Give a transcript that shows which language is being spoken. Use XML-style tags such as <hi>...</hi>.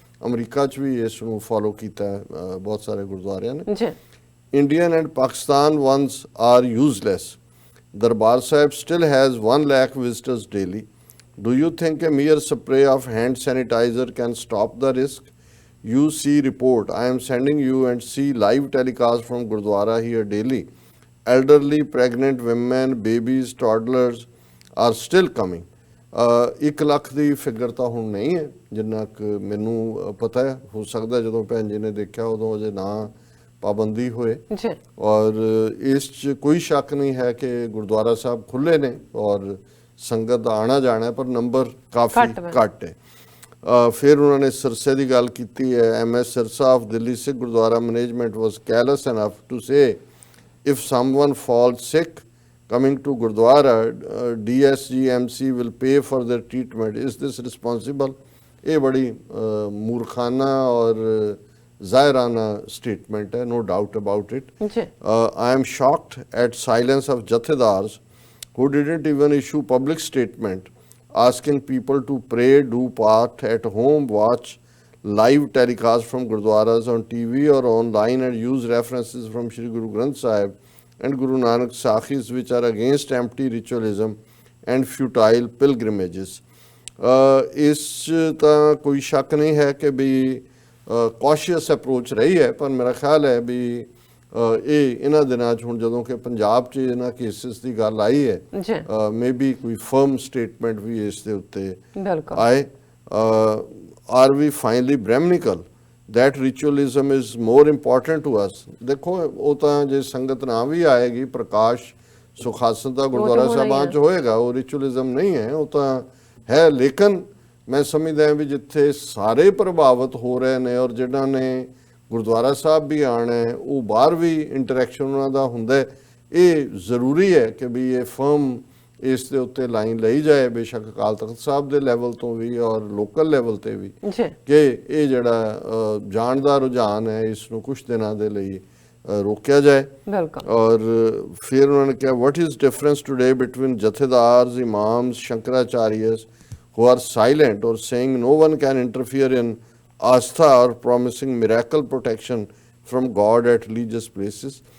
<pa>अमरीका च भी इस ਨੂੰ फॉलो ਕੀਤਾ बहुत सारे गुरुद्वारियां ने।</pa> <en>Indian and Pakistan ones are useless। Darbar Sahib still has 1 lakh visitors daily। Do you think a mere spray of hand sanitizer can stop the risk? UC report, I am sending you and see live telecast from Gurdwara here daily। Elderly, pregnant women, babies, toddlers are still coming।</en> <pa>1 lakh ਦੀ figure ਤਾਂ ਹੁਣ ਨਹੀਂ ਹੈ ਜਿੰਨਾ ਕਿ ਮੈਨੂੰ ਪਤਾ ਹੈ, ਹੋ ਸਕਦਾ ਜਦੋਂ ਭੈਣ ਜੀ ਨੇ ਦੇਖਿਆ ਉਦੋਂ ਅਜੇ ਨਾ ਪਾਬੰਦੀ ਹੋਏ ਔਰ ਇਸ 'ਚ ਕੋਈ ਸ਼ੱਕ ਨਹੀਂ ਹੈ ਕਿ ਗੁਰਦੁਆਰਾ ਸਾਹਿਬ ਖੁੱਲ੍ਹੇ ਨੇ ਔਰ ਸੰਗਤ ਦਾ ਆਣਾ ਜਾਣਾ, ਪਰ ਨੰਬਰ ਕਾਫੀ ਘੱਟ ਹੈ। फिर उन्होंने सिरसे की गल की है।</pa> <en>MS Sirsa of Delhi Sikh Gurdwara management was careless enough to say if someone falls sick coming to Gurdwara, DSGMC will pay for their treatment। Is this responsible?</en> <hi>ये बड़ी मूर्खाना और ज़ाहिराना स्टेटमेंट है,</hi> <en>no doubt about it। I am shocked at silence of jathedars who didn't even issue public statement asking people to pray, do part at home, watch live telecast from Gurdwaras on TV or online and use references from Shri Guru Granth Sahib and Guru Nanak Sakhis which are against empty ritualism and futile pilgrimages।</en> <pa>ਇਸ ਤਾਂ ਕੋਈ ਸ਼ੱਕ ਨਹੀਂ ਹੈ ਕਿ ਵੀ cautious approach ਰਹੀ ਹੈ, ਪਰ ਮੇਰਾ ਖਿਆਲ ਹੈ ਵੀ ਇਹ ਇਹਨਾਂ ਦਿਨਾਂ 'ਚ ਹੁਣ ਜਦੋਂ ਕਿ ਪੰਜਾਬ 'ਚ ਇਹਨਾਂ ਕੇਸਿਸ ਦੀ ਗੱਲ ਆਈ ਹੈ ਮੇਬੀ ਕੋਈ ਫਰਮ ਸਟੇਟਮੈਂਟ ਵੀ ਇਸ ਦੇ ਉੱਤੇ ਆਏ। R we finally ਬ੍ਰਹਮਨਿਕਲ</pa> <en>that ritualism is more important to us।</en> <pa>ਦੇਖੋ ਉਹ ਤਾਂ ਜੇ ਸੰਗਤ ਨਾ ਵੀ ਆਏਗੀ, ਪ੍ਰਕਾਸ਼ ਸੁਖਾਸਨ ਦਾ ਗੁਰਦੁਆਰਾ ਸਾਹਿਬਾਂ 'ਚ ਹੋਏਗਾ, ਉਹ ਰਿਚੁਅਲਿਜ਼ਮ ਨਹੀਂ ਹੈ, ਉਹ ਤਾਂ ਹੈ। ਲੇਕਿਨ ਮੈਂ ਸਮਝਦਾ ਵੀ ਜਿੱਥੇ ਸਾਰੇ ਪ੍ਰਭਾਵਿਤ ਹੋ ਰਹੇ ਨੇ ਔਰ ਜਿਨ੍ਹਾਂ ਨੇ ਗੁਰਦੁਆਰਾ ਸਾਹਿਬ ਵੀ ਆਉਣਾ ਹੈ ਉਹ ਬਾਹਰ ਵੀ ਇੰਟਰੈਕਸ਼ਨ ਉਹਨਾਂ ਦਾ ਹੁੰਦਾ, ਇਹ ਜ਼ਰੂਰੀ ਹੈ ਕਿ ਵੀ ਇਹ ਫਰਮ ਇਸ ਦੇ ਉੱਤੇ ਲਾਈਨ ਲਈ ਜਾਏ, ਬੇਸ਼ੱਕ ਅਕਾਲ ਤਖਤ ਸਾਹਿਬ ਦੇ ਲੈਵਲ ਤੋਂ ਵੀ ਔਰ ਲੋਕਲ ਲੈਵਲ ਤੇ ਵੀ, ਕਿ ਇਹ ਜਿਹੜਾ ਜਾਣ ਦਾ ਰੁਝਾਨ ਹੈ ਇਸ ਨੂੰ ਕੁਝ ਦਿਨਾਂ ਦੇ ਲਈ ਰੋਕਿਆ ਜਾਏ। ਔਰ ਫਿਰ ਉਹਨਾਂ ਨੇ ਕਿਹਾ</pa> <en>what is difference today between jathedars, imams, Shankaracharyas who are silent or saying no one can interfere in aastha और promising miracle protection from God at religious places।</en>